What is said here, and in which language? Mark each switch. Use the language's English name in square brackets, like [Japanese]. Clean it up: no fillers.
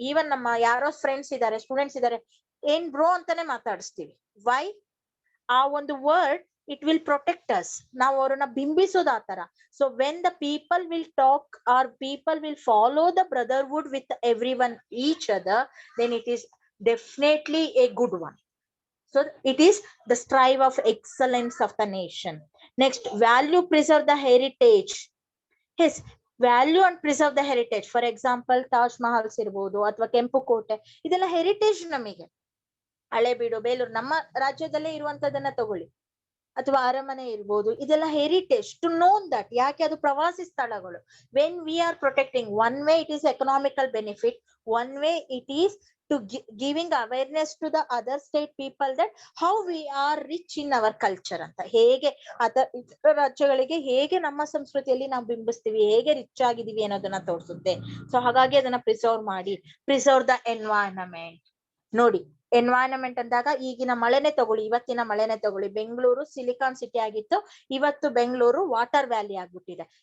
[Kannada] Even ನಮ್ಮ ಯಾರೋ friends ಇದಾರೆ, ಸ್ಟೂಡೆಂಟ್ಸ್ ಇದಾರೆ, ಏನ್ ಬ್ರೋ ಅಂತಾನೆ ಮಾತಾಡಿಸ್ತೀವಿ. ವೈ? ಆ ಒಂದು word [English] It will protect us. [Kannada] ನಾವು ಅವ್ರನ್ನ ಬಿಂಬಿಸೋದು ಆತರ. [English] So when the people will talk or people will follow the brotherhood with every one each other, then it is definitely a good one. So it is the strive of excellence of the nation. Next, value preserve the heritage. Yes, value and preserve the heritage. For example, [Kannada] Taj Mahal ಇರ್ಬೋದು ಅಥವಾ ಕೆಂಪು ಕೋಟೆ, ಇದೆಲ್ಲ heritage ನಮಗೆ. ಹಳೆಬೀಡು, ಬೇಲೂರು ನಮ್ಮ ರಾಜ್ಯದಲ್ಲೇ ಇರುವಂತದನ್ನ ತಗೊಳ್ಳಿ, ಅಥವಾ ಅರಮನೆ ಇರ್ಬೋದು, ಇದೆಲ್ಲ ಹೆರಿಟೇಜ್. [English] to know that, [Kannada] ಯಾಕೆ ಅದು ಪ್ರವಾಸಿ ಸ್ಥಳಗಳು. [English] When we are protecting, one way it is economical benefit, one way it is to giving awareness to the other state people that how we are rich in our culture ಅಂತ. [Kannada] ಹೇಗೆ ಇತರ ರಾಜ್ಯಗಳಿಗೆ ಹೇಗೆ ನಮ್ಮ ಸಂಸ್ಕೃತಿಯಲ್ಲಿ ನಾವು ಬಿಂಬಿಸ್ತೀವಿ, ಹೇಗೆ ರಿಚ್ ಆಗಿದೀವಿ ಅನ್ನೋದನ್ನ ತೋರಿಸುತ್ತೆ. ಸೊ ಹಾಗಾಗಿ ಅದನ್ನ ಪ್ರಿಸರ್ವ್ ಮಾಡಿ. [English] Preserve the environment. [Kannada] ನೋಡಿ, ಎನ್ವೈರನ್ಮೆಂಟ್ ಅಂದಾಗ ಈಗಿನ ಮಳೆನೆ ತಗೊಳ್ಳಿ, ಇವತ್ತಿನ ಮಳೆನೆ ತಗೊಳ್ಳಿ. ಬೆಂಗಳೂರು ಸಿಲಿಕಾನ್ ಸಿಟಿ ಆಗಿತ್ತು, ಇವತ್ತು ಬೆಂಗಳೂರು ವಾಟರ್ ವ್ಯಾಲಿ ಆಗ್ಬಿಟ್ಟಿದೆ.